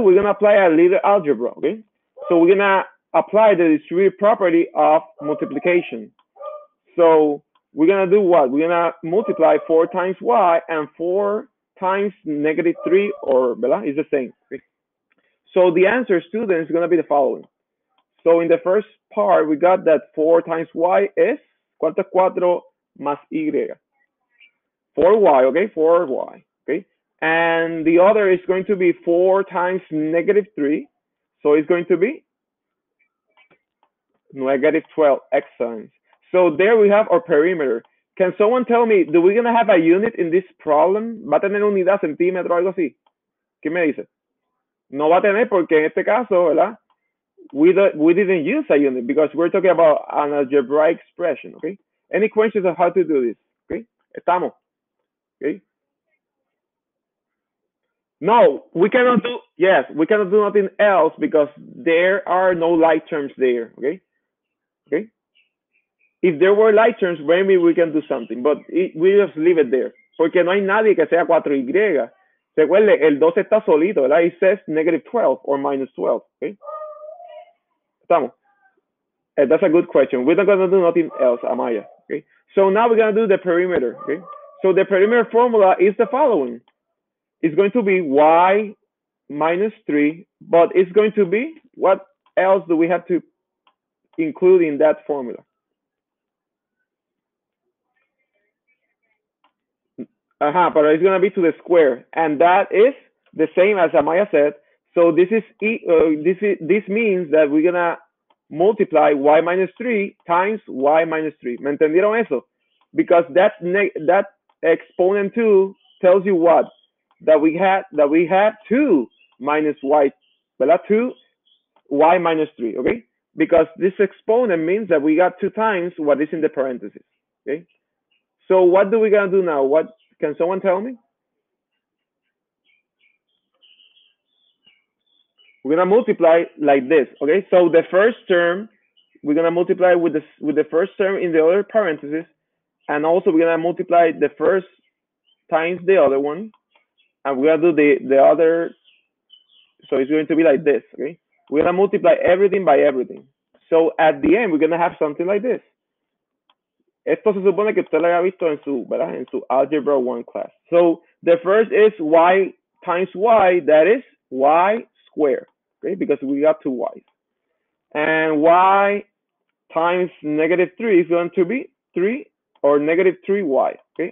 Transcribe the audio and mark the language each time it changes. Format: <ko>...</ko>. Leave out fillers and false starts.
<en>We're going to apply a little algebra. Okay. So we're going to apply the distributive property of multiplication. So we're going to do what? We're going to multiply 4 times y and 4 times negative 3, or ¿verdad? It's the same. Okay? So the answer, students, is going to be the following. So in the first part, we got that 4 times y is,</en> <es>¿cuánto es 4 más y?</es> <en>4y, okay? 4y, okay? And the other is going to be 4 times negative 3. So it's going to be negative 12. Excellent. So there we have our perimeter. Can someone tell me, do we gonna have a unit in this problem?</en> <es>¿Va a tener unidad, centímetro, algo así? ¿Qué me dice? No va a tener porque en este caso, ¿verdad?</es> <en>We didn't use a unit because we're talking about an algebraic expression, okay? Any questions on how to do this? Okay? Estamos. Okay? No, we cannot do, yes, we cannot do nothing else because there are no like terms there, okay? Okay? If there were like terms, maybe we can do something, but we just leave it there.</en> <es>Porque no hay nadie que sea 4y. Recuerde, el 12 está solito, ¿verdad?</es> <en>It says negative 12 or minus 12, okay? Estamos. That's a good question. We're not going to do nothing else, Amaya, okay? So now we're going to do the perimeter, okay? So the perimeter formula is the following. It's going to be y minus 3, but it's going to be, what else do we have to include in that formula? But it's going to be to the square, and that is the same as Amaya said. So this means that we're going to multiply y minus 3 times y minus 3.</en> <es>¿Me entendieron eso?</es> <en>Because that exponent 2 tells you what? That we have 2 minus y, ¿verdad? 2 y minus 3, okay? Because this exponent means that we got 2 times what is in the parentheses, okay? So what do we gonna do now? What can someone tell me? We're gonna multiply like this, okay? So the first term, we're gonna multiply with the first term in the other parentheses, and also we're gonna multiply the first times the other one, and we're gonna do the other. So it's going to be like this, okay? We're gonna multiply everything by everything. So at the end, we're gonna have something like this.</en> <es>Esto se supone que usted lo haya visto en su, ¿verdad? En su Algebra 1 class.</es> <en>So the first is y times y, that is y squared, okay? Because we got two y's. And y times -3 is going to be 3 or -3y, okay?</en>